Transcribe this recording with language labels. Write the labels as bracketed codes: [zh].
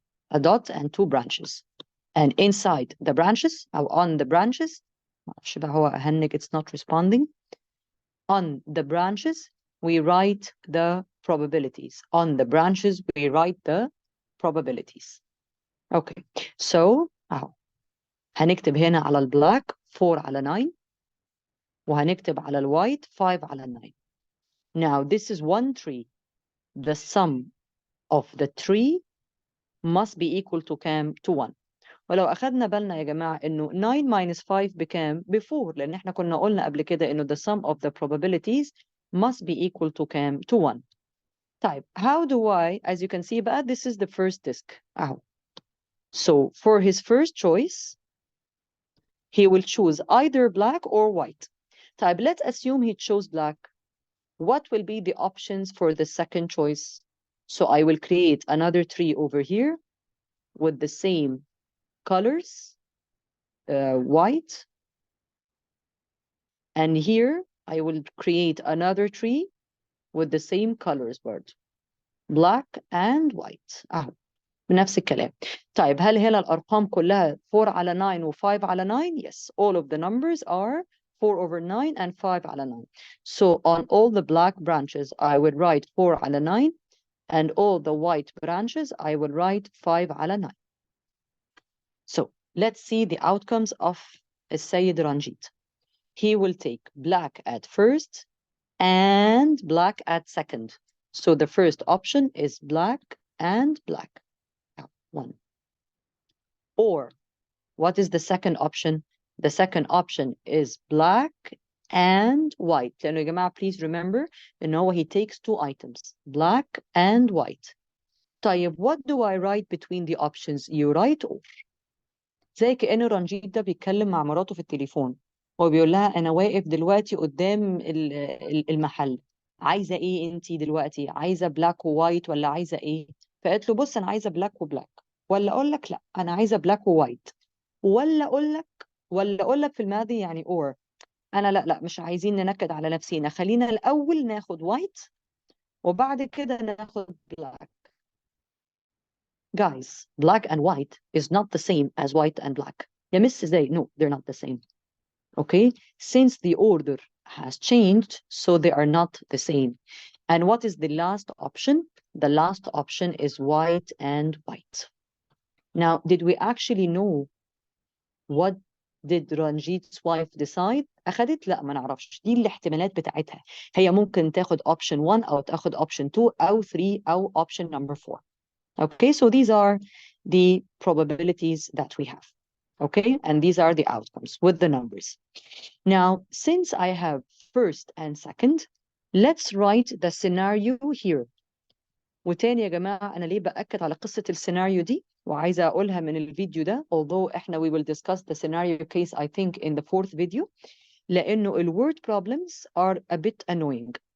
[en] A dot and two branches. And inside the branches, أو on the branches, [ar] معرفش بقى هو أهنج [en] it's not responding. On the branches, we write the probabilities. On the branches, we write the probabilities. Okay, so [ar] أهو هنكتب هنا على البلاك 4/9 وهنكتب على الوايت 5/9. [en] Now this is one tree. The sum of the tree must be equal to [ar] كام؟ [en] to 1. [ar] ولو أخذنا بالنا يا جماعة إنه 9 minus 5 بكام؟ ب4 لأن إحنا كنا قلنا قبل كده إنه [en] the sum of the probabilities must be equal to [ar] كام؟ to 1. [en] طيب how do I, as you can see [ar] بقى [en] this is the first disk أهو. So for his first choice he will choose either black or white. طيب let's assume he chose black. What will be the options for the second choice? So I will create another tree over here with the same colors, white. And here I will create another tree with the same colors, black and white. [ar] بنفس الكلام. طيب هل هنا الأرقام كلها 4/9 و 5/9? [en] Yes, all of the numbers are 4/9 and 5/9. So on all the black branches, I would write 4/9, and all the white branches, I would write 5/9. So let's see the outcomes of السيد Ranjit. He will take black at first and black at second. So the first option is black and black. 1. Or what is the second option? The second option is black and white. [ar] لأنه يا جماعة [en] please remember [ar] إن هو [en] he takes two items, black and white. طيب what do I write between the options? You write or. [ar] زي كأن رنجيت ده بيتكلم مع مراته في التليفون وبيقول لها أنا واقف دلوقتي قدام المحل. عايزة إيه أنتي دلوقتي؟ عايزة بلاك ووايت ولا عايزة إيه؟ فقالت له بص أنا عايزة بلاك وبلاك. ولا أقول لك لا أنا عايزة بلاك ووايت. ولا أقول لك في الماضي يعني or. أنا لا مش عايزين ننكد على نفسينا. خلينا الأول ناخد وايت وبعد كده ناخد بلاك. [en] Guys, black and white is not the same as white and black. [ar] يا مس ازاي؟ [en] No, they're not the same. Okay, since the order has changed, so they are not the same. And what is the last option? The last option is white and white. Now, did we actually know what did Ranjit's wife decide? [ar] أخدت؟ لا، ما نعرفش. دي الاحتمالات بتاعتها. هي ممكن تاخد option 1 أو تاخد option 2 أو 3 أو option number 4. [en] Okay, so these are the probabilities that we have. Okay, and these are the outcomes with the numbers. Now, since I have first and second, let's write the scenario here. [ar] وتاني يا جماعة أنا ليه بأكد على قصة السيناريو دي وعايزة أقولها من الفيديو ده [en] although [ar] إحنا [en] we will discuss the scenario case I think in the fourth video [ar] لأنه ال [en] word problems are a bit annoying.